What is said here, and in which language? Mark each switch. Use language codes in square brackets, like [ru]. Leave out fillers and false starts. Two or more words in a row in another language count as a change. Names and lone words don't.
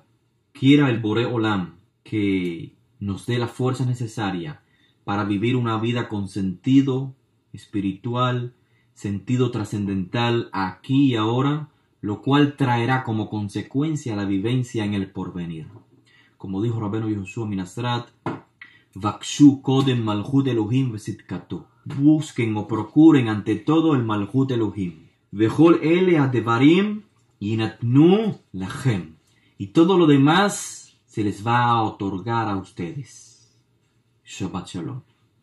[es] Quiera el [he] בורא עולם [es] que nos dé la fuerza necesaria para vivir una vida con sentido espiritual, sentido trascendental aquí y ahora, lo cual traerá como consecuencia la vivencia en el porvenir. Como dijo Rabbeinu Yehoshua Minasrat, [he] ובקשו קודם מלכות אלהים וצדקתו. [es] Busquen o procuren ante todo el [he] מלכות אלהים. וכל האלה הדברים ינתנו לכם. [es] Y todo lo demás se les va a otorgar a ustedes. [he] שבת שלום.